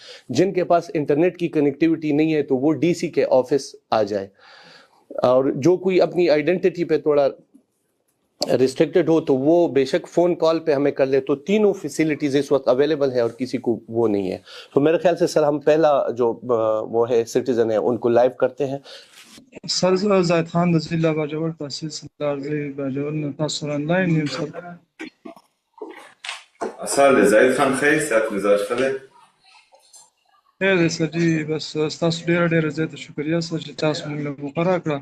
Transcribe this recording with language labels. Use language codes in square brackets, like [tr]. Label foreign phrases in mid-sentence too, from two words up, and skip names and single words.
[ur] جن کے پاس انٹرنیٹ کی کنیکٹیوٹی نہیں ہے تو وہ ڈی سی کے آفس آ جائے, اور جو کوئی اپنی آئیڈینٹی پہ تھوڑا ریسٹرکٹڈ ہو تو وہ بے شک فون کال پہ ہمیں کر لے. تو تینوں فیسیلیٹیز اس وقت اویلیبل ہے اور کسی کو وہ نہیں ہے. تو میرے خیال سے سر ہم پہلا جو وہ ہے سٹیزن ہے ان کو لائیو کرتے ہیں. [ps] سر زاید خان د ضلع باجوړ تحصیل سردار باجوړ نه تاسو سره آنلاین یم سر. سر زاید خان خیر سات مزاج خله خیر دی سر جی, بس ستاسو ډېره ډېره زیاته شکریه سر چې تاسو موږ له مقرره کړه.